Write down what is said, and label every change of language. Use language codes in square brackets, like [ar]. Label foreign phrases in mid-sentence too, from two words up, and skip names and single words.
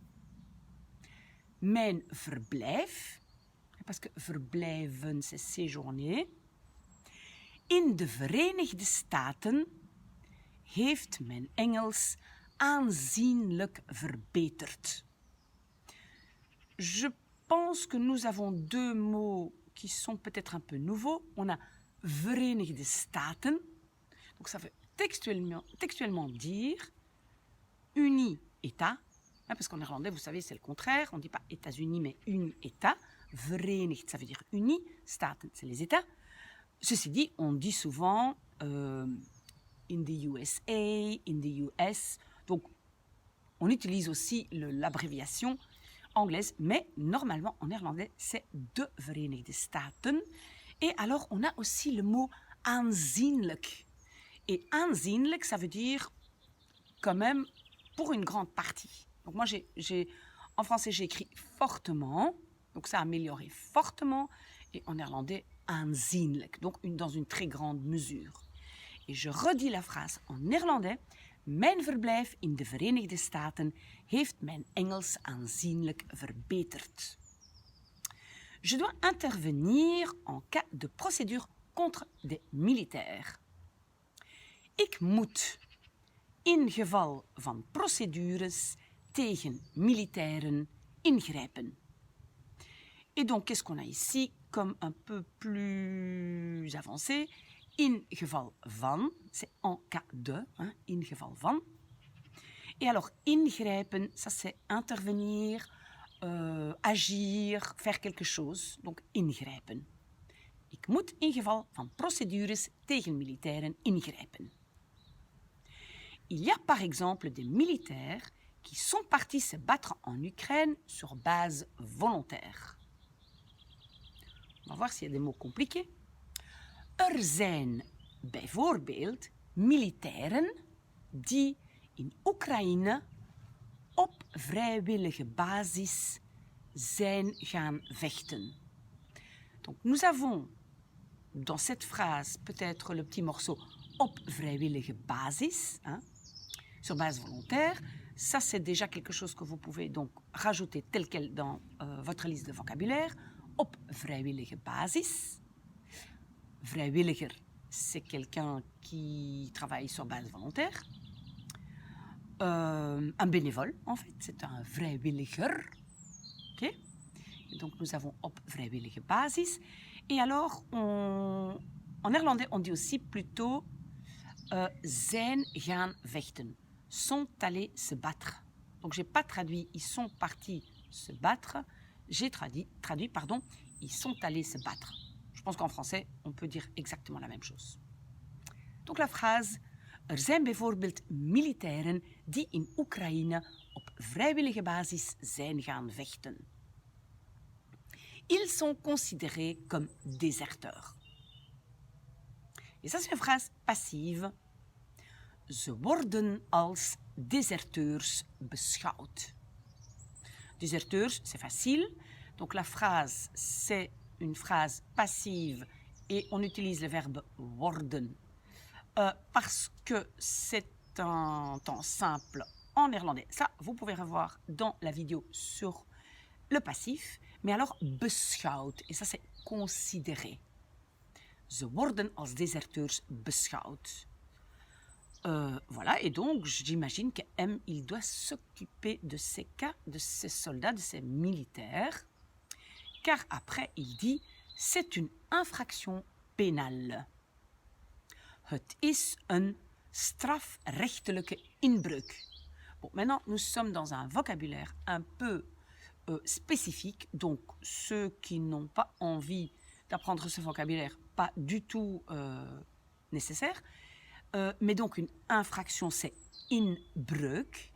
[nl] Mijn verblijf, [fr] parce que verblijven, c'est séjourner, [nl] in de Verenigde Staten heeft mijn Engels aanzienlijk verbeterd. [fr] Je pense que nous avons deux mots qui sont peut-être un peu nouveaux. On a [nl] Verenigde Staten, [fr] donc ça veut textuellement dire Unie, État, parce qu'en néerlandais, vous savez, c'est le contraire, on ne dit pas États-Unis, mais Unie, État. Verenigd, ça veut dire Unie, Staten, c'est les États. Ceci dit, on dit souvent [en] in the USA, in the US. [fr] Donc, on utilise aussi l'abréviation anglaise, mais normalement en néerlandais, c'est [nl] de Verenigde Staten. [fr] Et alors, on a aussi le mot aanzienlijk. Et aanzienlijk, ça veut dire quand même pour une grande partie. Donc moi, en français, j'ai écrit fortement, donc ça a amélioré fortement, et en néerlandais, aanzienlijk, donc dans une très grande mesure. Et je redis la phrase en néerlandais. [nl] Mijn verblijf in de Verenigde Staten heeft mijn Engels aanzienlijk verbeterd. [fr] Je dois intervenir en cas de procédure contre des militaires. [nl] Ik moet, in geval van procédures tegen militairen, ingrijpen. [fr] Et donc, qu'est-ce qu'on a ici comme un peu plus avancé? [nl] In geval van, [fr] c'est en cas de, hein, [nl] in geval van. [fr] Et alors, ingrijpen, ça c'est intervenir, agir, faire quelque chose. Donc, ingrijpen. [nl] Ik moet in geval van procédures tegen militairen ingrijpen. [fr] Il y a par exemple des militaires qui sont partis se battre en Ukraine sur base volontaire. On va voir s'il y a des mots compliqués. [nl] Zijn bijvoorbeeld militairen die in Oekraïne op vrijwillige basis zijn gaan vechten. [fr] Donc nous avons dans cette phrase peut-être le petit morceau [nl] op vrijwillige basis, [fr] hein, sur base volontaire. Ça, c'est déjà quelque chose que vous pouvez donc rajouter tel quel dans votre liste de vocabulaire. [nl] Op vrijwillige basis. [fr] Vrijwilliger, c'est quelqu'un qui travaille sur base volontaire. Un bénévole, en fait, c'est un vrijwilliger. Okay? Et donc, nous avons [nl] op vrijwillige basis. [fr] Et alors, en néerlandais, on dit aussi plutôt [nl] zijn gaan vechten, [fr] sont allés se battre. Donc, je n'ai pas traduit « ils sont partis se battre », j'ai traduit, « ils sont allés se battre ». Je pense qu'en français, on peut dire exactement la même chose. Donc la phrase, [nl] zijn bijvoorbeeld militairen die in Oekraïne op vrijwillige basis zijn gaan vechten. [fr] Ils sont considérés comme déserteurs. Et ça, c'est une phrase passive. [nl] Ze worden als déserteurs beschouwd. [fr] Déserteurs, c'est facile. Donc la phrase, c'est une phrase passive et on utilise le verbe worden parce que c'est un temps simple en néerlandais. Ça, vous pouvez revoir dans la vidéo sur le passif. Mais alors, beschouwd, et ça c'est considéré. [nl] Ze worden als déserteurs beschouwd. [fr] Voilà, et donc j'imagine que M, il doit s'occuper de ces cas, de ces soldats, de ces militaires. Car après, il dit, c'est une infraction pénale. [nl] Het is een strafrechtelijke inbreuk. [fr] Bon, maintenant, nous sommes dans un vocabulaire un peu spécifique, donc ceux qui n'ont pas envie d'apprendre ce vocabulaire, pas du tout nécessaire. Mais donc, une infraction, c'est inbreuk.